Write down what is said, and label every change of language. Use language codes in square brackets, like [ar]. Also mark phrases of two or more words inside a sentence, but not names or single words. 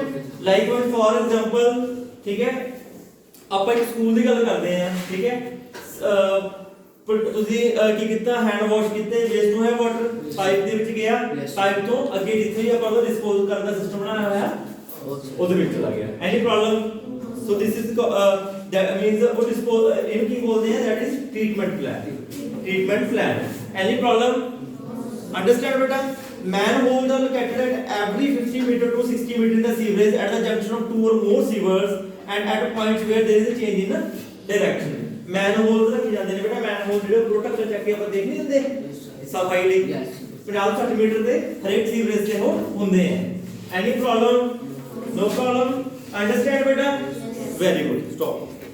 [en] like for example, [pa] ਠੀਕ ਹੈ, ਆਪਾਂ ਇੱਕ ਸਕੂਲ ਦੀ ਗੱਲ ਕਰਦੇ ਹਾਂ, ਠੀਕ ਹੈ, ਤੁਸੀਂ ਕੀ ਕੀਤਾ, [en] hand wash [pa] ਕੀਤੇ, ਵੇਸਟ ਨੂੰ ਹੈ [en] water pipe [pa] ਦੇ ਵਿੱਚ ਗਿਆ, ਪਾਈਪ ਤੋਂ ਅੱਗੇ ਜਿੱਥੇ ਵੀ ਆਪਾਂ ਉਹਦਾ ਡਿਸਪੋਜ਼ ਕਰਨ ਦਾ ਸਿਸਟਮ ਬਣਾਇਆ ਹੋਇਆ ਉਹਦੇ ਵਿੱਚ ਚਲਾ ਗਿਆ। [en] Any problem? So this is that means what dispose [pa] ਇਹਨੂੰ ਕੀ ਬੋਲਦੇ ਆ, [en] that is treatment plan, treatment plan. Any problem? Understand beta? Manholes are located at every 50 meter to 60 meter in the sewerage at the junction of two or more sewers and at points where there is a change in direction. [pa] Manholes ਰੱਖੇ ਜਾਂਦੇ ਨੇ ਬੇਟਾ, manhole ਜਿਹੜੇ ਪ੍ਰੋਟੈਕਟ ਚੱਕ ਕੇ ਆਪਾਂ ਦੇਖ ਨਹੀਂ ਦਿੰਦੇ ਸਫਾਈ ਲਈ, 50-60 ਮੀਟਰ ਦੇ ਹਰੇਕ ਸੀਵਰੇਜ ਤੇ ਉਹ ਹੁੰਦੇ ਆ। [en] Any problem? No problem? Understand beta? Very good. Stop.